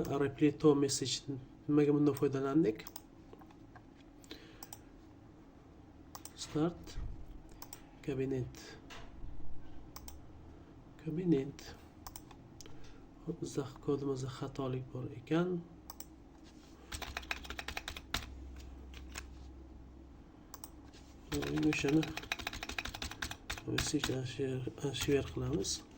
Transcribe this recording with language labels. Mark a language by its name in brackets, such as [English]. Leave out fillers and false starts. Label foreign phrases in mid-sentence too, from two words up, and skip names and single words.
[English] Replay to message [Uzbek] nimaga bundan foydalandik? Start kabinet. Bizda kodimizda xatolik bor ekan. O'shani [English] message share [Uzbek] qilamiz.